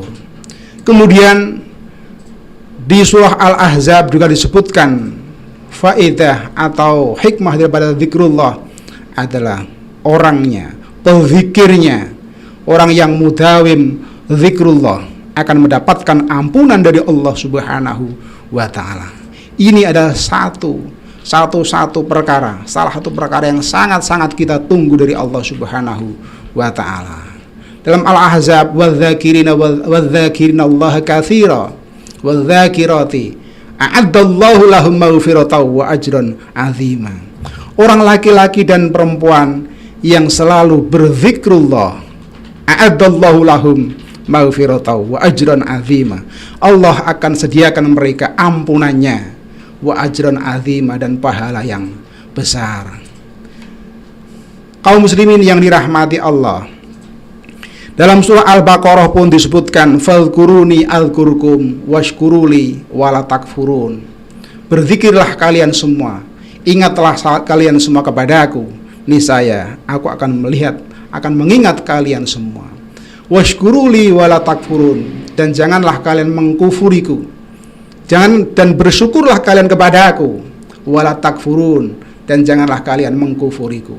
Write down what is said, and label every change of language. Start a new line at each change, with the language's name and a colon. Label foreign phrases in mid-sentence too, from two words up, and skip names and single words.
Indonesian: Kemudian di surah Al-Ahzab juga disebutkan faedah atau hikmah daripada zikrullah adalah orangnya, pezikirnya, orang yang mudawim zikrullah akan mendapatkan ampunan dari Allah
Arabic: سبحانه وتعالى.
Indonesian: Ini adalah satu perkara, salah satu perkara yang sangat-sangat kita tunggu dari Allah
Arabic: سبحانه وتعالى.
Indonesian: Dalam Al-Ahzab,
Arabic: والذاكرين الله كثيرا والذاكرات أعد الله لهم مغفرة وأجرا عظيما.
Indonesian: Orang laki-laki dan perempuan yang selalu berzikrullah,
Arabic: أعد الله لهم مغفرة وأجرا عظيما.
Indonesian: Allah akan sediakan mereka ampunannya,
Arabic: وأجرا عظيما,
Indonesian: dan pahala yang besar. Kaum muslimin yang dirahmati Allah, dalam surah Al-Baqarah pun disebutkan
Arabic: فاذكروني أذكركم واشكروا لي ولا تكفرون.
Indonesian: Berzikirlah kalian semua, ingatlah kalian semua kepadaku, niscaya aku akan mengingat kalian semua.
Arabic: واشكروا لي ولا تكفرون,
Indonesian: dan janganlah kalian mengkufuriku, dan bersyukurlah kalian kepadaku,
Arabic: ولا تكفرون,
Indonesian: dan janganlah kalian mengkufuriku.